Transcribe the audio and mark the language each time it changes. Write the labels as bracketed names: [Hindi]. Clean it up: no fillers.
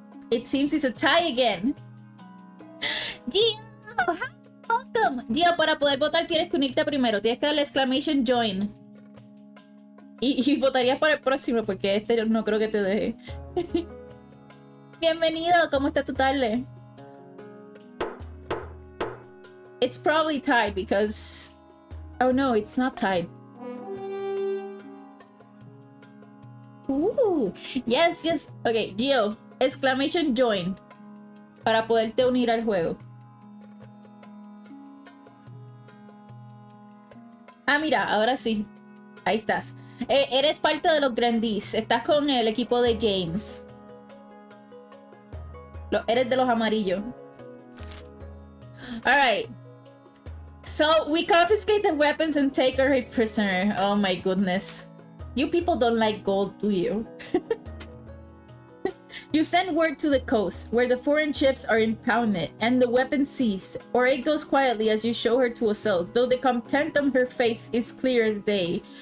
[English] It seems it's a tie again. Gio, welcome. [Spanish] Gio, para poder votar tienes que unirte primero. Tienes que darle exclamation join. Y votarías para el próximo porque este no creo que te deje. Bienvenido, ¿cómo está tu tarde? [English] It's probably tied because... Oh no, it's not tied. Ooh, yes, yes. Ok, Gio, exclamation join [Spanish] para poderte unir al juego. Ah, mira, ahora sí. Ahí estás. Eres parte de los Grandees. Estás con el equipo de James. Eres de los amarillos. [English] Alright. So we confiscate the weapons and take her a prisoner. Oh my goodness. You people don't like gold, do you? You send word to the coast, where the foreign ships are impounded, and the weapon seized, or it goes quietly as you show her to a cell, though the contempt on her face is clear as day.